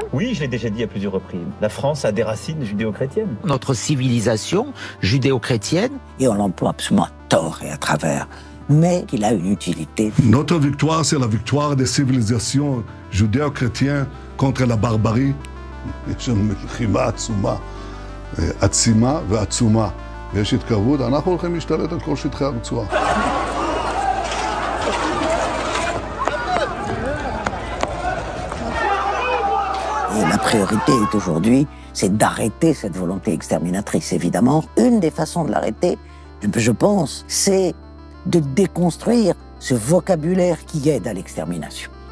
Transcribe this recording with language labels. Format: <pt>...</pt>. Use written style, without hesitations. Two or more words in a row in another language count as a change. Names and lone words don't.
<fr>Oui, je l'ai déjà dit à plusieurs reprises. La France a des racines judéo-chrétiennes. Notre civilisation judéo-chrétienne. Et on l'emploie absolument à tort et à travers, mais qu'il a une utilité. Notre victoire, c'est la victoire des civilisations judéo-chrétiennes contre la barbarie.</fr> <he>יש לנו מלחמה עצומה, עצימה ועצומה. ויש התקרבות, אנחנו הולכים להשתלט על כל שטחי הרצועה.</he> <fr>Et la priorité est aujourd'hui, c'est d'arrêter cette volonté exterminatrice. Évidemment, une des façons de l'arrêter, je pense, c'est de déconstruire ce vocabulaire qui aide à l'extermination.</fr>